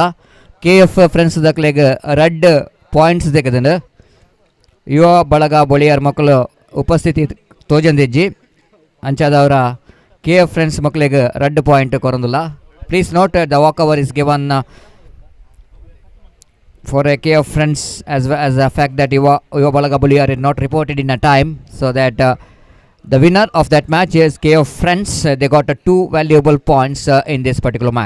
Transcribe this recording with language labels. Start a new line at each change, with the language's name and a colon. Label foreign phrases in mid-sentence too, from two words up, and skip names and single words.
Tulu: KF ಫ್ರೆಂಡ್ಸ್ ದಕ್ಲೆಗ್
English: red points
Tulu: ತೆಗೆದು ಯುವ ಬಳಗ ಬಳಿಯಾರ್ ಮೊಕ್ಕಲು ಉಪಸ್ಥಿತಿ ತೋಜಂದಿಜ್ಜಿ ಅಂಚಾದವರ KF ಫ್ರೆಂಡ್ಸ್ ಮೊಕ್ಕಲಿಗೆ
English: red point
Tulu: ಕೊರಂದುಲ್ಲ.
English: please note the walk over is given for a KF friends as well as the fact that Yuva Balaga Buliyar is not reported in a time, so that the winner of that match is KF friends. They got 2 valuable points in this particular match.